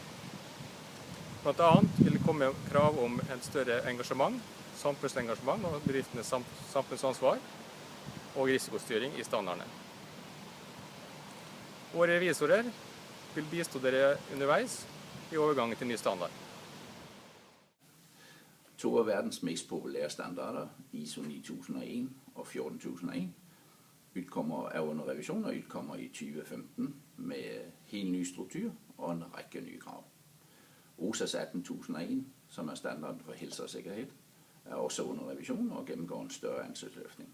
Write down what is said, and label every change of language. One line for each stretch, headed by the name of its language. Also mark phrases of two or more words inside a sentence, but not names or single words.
Norwegian: Blant annet vil det komme krav om en større engasjement, samfunnsengasjement og bedriftenes samfunnsansvar og risikostyring i standardene. Våre revisorer vil bistå dere underveis i overgangen til ny standard.
Danish: To af verdens mest populære standarder, ISO 9001 og 14001, er under revision og utkommer i 2015 med helt ny struktur og en række nye krav. OSAS 18001, som er standarden for helse og sikkerhed, er også under revision og gennemgår en større ansøgsløftning.